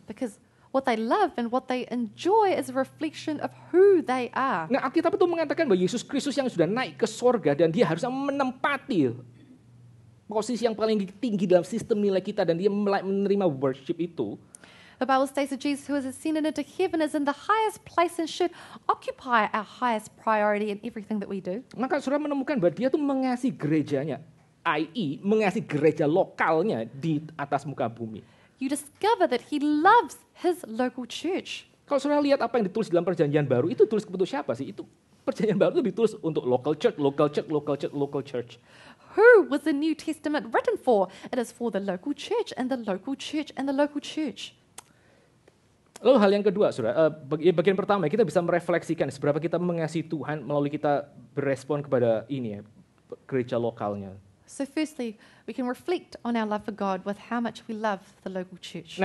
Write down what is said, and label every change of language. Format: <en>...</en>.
<en>Because what they love and what they enjoy is a reflection of who they are.</en> <id>Nah, Alkitab itu mengatakan bahwa Yesus Kristus yang sudah naik ke sorga dan dia harusnya menempati posisi yang paling tinggi dalam sistem nilai kita dan dia menerima worship itu.</id> <en>The Bible states that Jesus, who has ascended into heaven, is in the highest place and should occupy our highest priority in everything that we do.</en> <id>Maka saudara menemukan bahwa dia tuh mengasihi gerejanya, i.e. mengasihi gereja lokalnya di atas muka bumi.</id> <en>You discover that he loves his local church.</en> <id>Kalau saudara lihat apa yang ditulis dalam perjanjian baru, itu tulis untuk siapa sih? Itu perjanjian baru itu ditulis untuk local church.</id> <en>Who was the New Testament written for? It is for the local church and the local church and the local church.</en> <id>Lalu hal yang kedua, saudara, bagian pertama kita bisa merefleksikan seberapa kita mengasihi Tuhan melalui kita berespon kepada ini ya, gereja lokalnya.</id> <en>So firstly, we can reflect on our love for God with how much we love the local church.</en>